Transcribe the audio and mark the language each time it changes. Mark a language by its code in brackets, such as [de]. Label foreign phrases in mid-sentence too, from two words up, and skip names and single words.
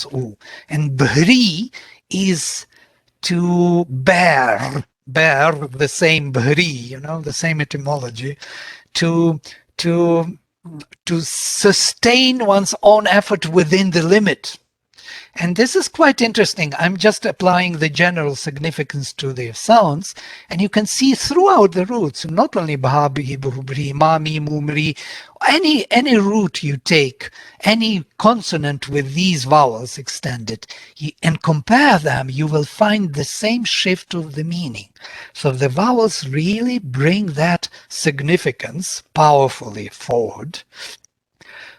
[en] And Bhri is to bear the same Bhri, the same etymology, to sustain one's own effort within the limit. And this is quite interesting. I'm just applying the general significance to the sounds, and you can see throughout the roots, not only bha, bhi, bhu, bri, ma, mi, mu, mri, any root you take, any consonant with these vowels extended, and compare them, you will find the same shift of the meaning. So the vowels really bring that significance powerfully forward.